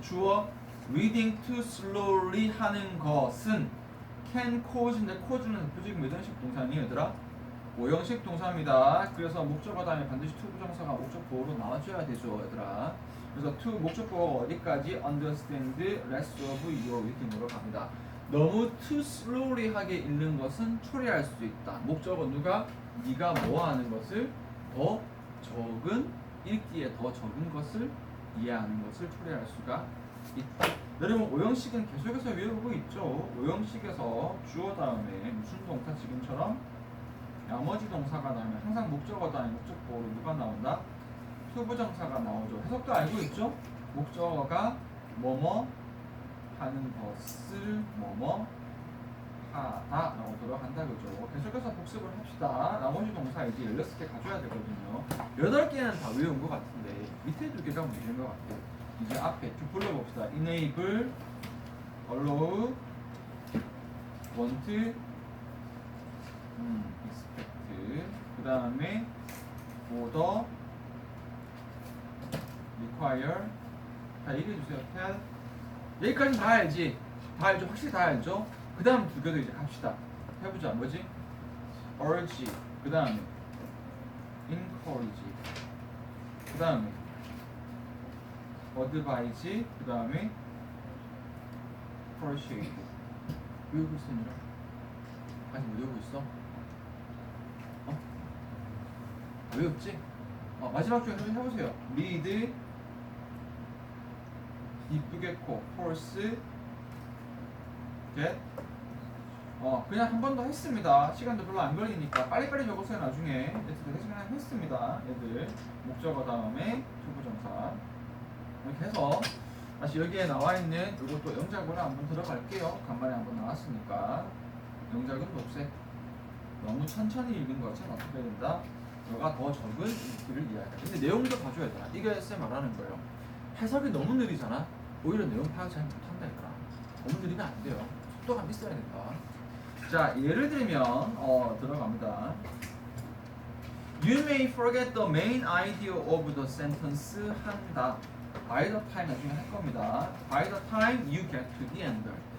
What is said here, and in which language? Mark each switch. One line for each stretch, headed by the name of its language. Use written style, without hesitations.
Korean: 주어
English: reading too slowly
Korean: 하는 것은
English: can cause
Korean: 인데 cause는 부지금 몇 형식 동사니 얘들아? 5형식 동사입니다. 그래서 목적어 다음에 반드시 to 부정사가 목적 보호로 나와줘야 되죠, 얘들아. 그래서 to 목적 보호가 어디까지?
English: understand rest of your reading으로
Korean: 갑니다. 너무
English: too slowly
Korean: 하게 읽는 것은 초래할 수 있다. 목적어 누가? 네가 뭐 하는 것을 더 적은 읽기에 더 적은 것을 이해하는 것을 초래할 수가 있다. 여러분 5형식은 계속해서 외우고 있죠. 5형식에서 주어 다음에 무슨 동사 지금처럼 나머지 동사가 나오면 항상 목적어 다음에 목적보호로 누가 나온다? 투부정사가 나오죠. 해석도 알고 있죠? 목적어가 뭐뭐 하는 것을 뭐뭐 하다 라고 들어간다 그죠. 계속해서 복습을 합시다. 나머지 동사 이제 16개 가져야 되거든요. 8개는 다 외운 것 같은데 밑에 2개가 문제인 것 같아요. 이제 앞에 쭉 불러봅시다.
English: enable, allow, want, expect,
Korean: 그 다음에
English: order, require.
Korean: 다 얘기해주세요. tell. 여기까지는 다 알지? 다 알죠? 확실히 다 알죠? 그 다음 2개도 이제 갑시다. 해보자. 뭐지? urge, 그 다음에 encourage, 그 다음에 advise, 그 다음에 persuade. 외우고 있어, 얘들아? 아직 못 외우고 있어? 어? 외웠지? 마지막 중에 해보세요.
English: read,
Korean: 이쁘게 코,
English: force, get.
Korean: 그냥 한 번 더 했습니다. 시간도 별로 안 걸리니까 빨리빨리 적었어요. 나중에 그냥 했습니다. 얘들 목적어 다음에 투부정사 이렇게 해서 다시 여기에 나와 있는 이것도 영작으로 한번 들어갈게요. 간만에 한번 나왔으니까 영작은 녹색. 너무 천천히 읽는 것은 어떻게 된다? 너가 더 적은 읽기를 이해한다. 근데 내용도 봐줘야 돼. 이게 쌤 말하는 거예요. 해석이 너무 느리잖아. 오히려 내용 파악 잘 못한다니까. 너무 느리면 안 돼요. 속도가 있어야 된다. 자, 예를 들면 들어갑니다.
English: You may forget the main idea of the sentence
Korean: 한다.
English: By the time
Korean: 나중에 할 겁니다.
English: By the time you get to the end.